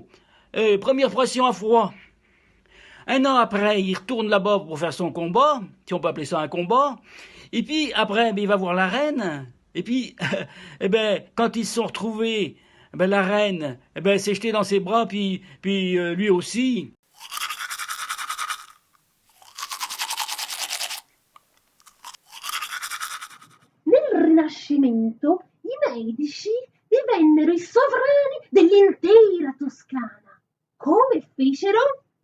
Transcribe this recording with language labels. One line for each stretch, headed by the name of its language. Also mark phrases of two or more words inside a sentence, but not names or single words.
French: Première pression à froid. Un an après, il retourne là-bas pour faire son combat, si on peut appeler ça un combat. Et puis après, il va voir la reine. Et puis, quand ils se sont retrouvés, la reine s'est jetée dans ses bras, puis lui aussi.
Italian: Nel Rinascimento i medici divennero i sovrani dell'intera Toscana. Come fecero?